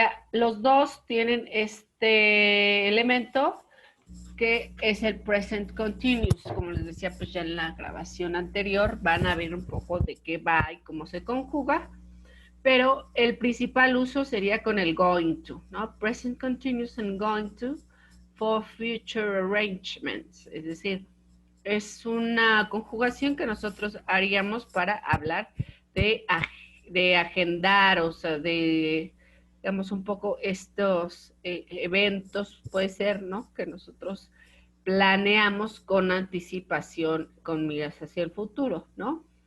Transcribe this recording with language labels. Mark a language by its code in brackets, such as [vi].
[es] Los dos tienen este elemento que es el present continuous. Como les decía, pues ya en la grabación anterior van a ver un poco de qué va y cómo se conjuga, pero el principal uso sería con el going to, ¿no? [en] Present continuous and going to for future arrangements. [es] Es decir, es una conjugación que nosotros haríamos para hablar de, de agendar, o sea, de, digamos, un poco estos eventos, puede ser, ¿no? Que nosotros planeamos con anticipación, con miras hacia el futuro, ¿no?